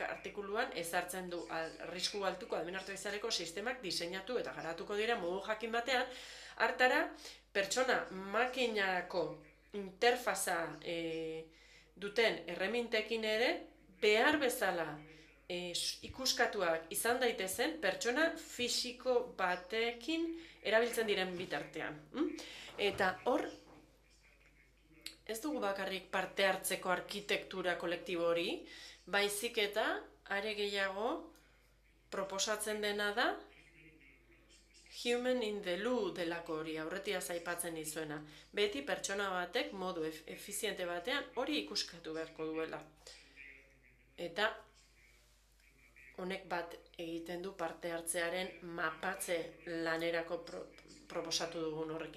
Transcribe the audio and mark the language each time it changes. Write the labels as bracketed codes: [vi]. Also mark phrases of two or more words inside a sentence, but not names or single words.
[eu] artikuluan ezartzen du arrisku altuko adimen artifizialeko sistemak diseinatu eta garatuko dira modu jakin batean, hartara pertsona makinako interfaza duten erremintekin ere behar bezala ikuskatuak izan daitezen pertsona fisiko batekin erabiltzen diren bitartean. Eta hor, ez dugu bakarrik parte hartzeko arkitektura kolektibo hori, baizik eta are gehiago proposatzen dena da [en] human in the loop [eu] delako hori, aurretiaz aipatzen dizuena. Beti pertsona batek modu efiziente batean hori ikuskatu beharko duela. Eta honek bat egiten du parte hartzearen mapatze lanerako proposatu dugun horrekin.